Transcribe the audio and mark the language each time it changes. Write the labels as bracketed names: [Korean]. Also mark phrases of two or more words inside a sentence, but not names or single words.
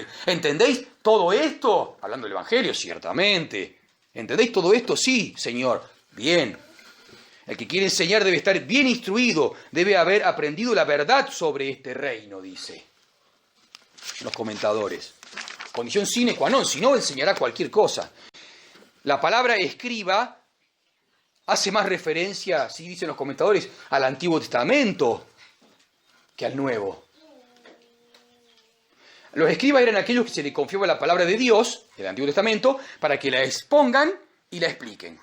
[Spanish] ¿Entendéis todo esto? Hablando del Evangelio, ciertamente. ¿Entendéis todo esto? Sí, Señor. Bien. El que quiere enseñar debe estar bien instruido, debe haber aprendido la verdad sobre este reino, dice los comentadores. [Latin] Condición sine qua non, [Spanish] si no enseñará cualquier cosa. La palabra escriba hace más referencia, así dicen los comentadores, al Antiguo Testamento que al Nuevo. Los escribas eran aquellos que se les confiaba la palabra de Dios, el Antiguo Testamento, para que la expongan y la expliquen.